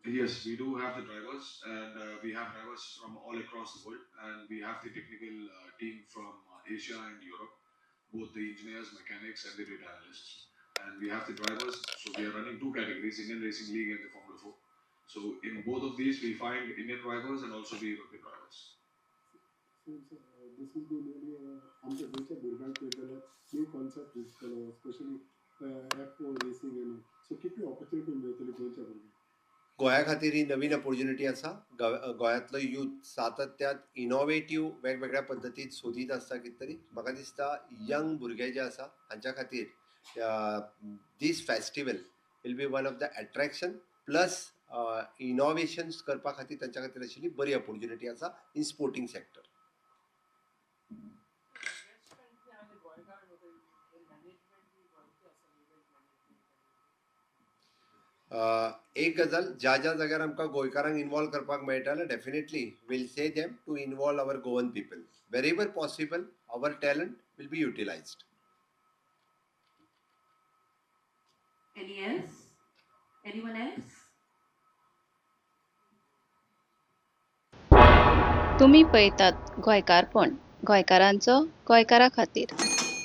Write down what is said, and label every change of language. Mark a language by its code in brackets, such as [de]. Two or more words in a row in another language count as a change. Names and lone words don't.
[en] Yes, we do have the drivers, and we have drivers from all across the world, and we have the technical team from Asia and Europe, both the engineers, mechanics, and the data analysts. And we have the drivers, so we are running two categories, Indian Racing League and the Formula 4. So in both of these, we find Indian drivers and also the European drivers. So this will be really [kok] आमच्या देशाच्या भुरग्यांक पळयताल्यार [en] new concept [kok] दिसतलो, स्पेशली [en] F4 racing and so [kok] कितली ऑपॉर्च्युनिटी मेळटली गोंयच्या भुरग्यांक? गोंया खातीर ही नवीन ऑपॉर्च्युनिटी आसा. गोंयांतलो यूथ सातत्यान इनोवेटीव वेगवेगळ्या पद्दतीन सोदीत आसता. कितें तरी म्हाका दिसता यंग भुरगे जे आसा हांच्या खातीर [en] this festival will be one of the attraction plus innovations [kok] करपा खातीर तांच्या खातीर आशिल्ली बरी ऑपॉर्च्युनिटी आसा [en] in sporting sector. [kok] एक गजाल ज्या ज्या जाग्यार आमकां गोंयकारांक इनवॉल्व करपाक मेळटलें [en] definitely will say them to involve our Goan people where ever possible. our talent will be utilized. Any else? Anyone else? [kok] तुम्ही पळयतात गोंयकारपण, गोंयकारांचो गोंयकारा खातीर.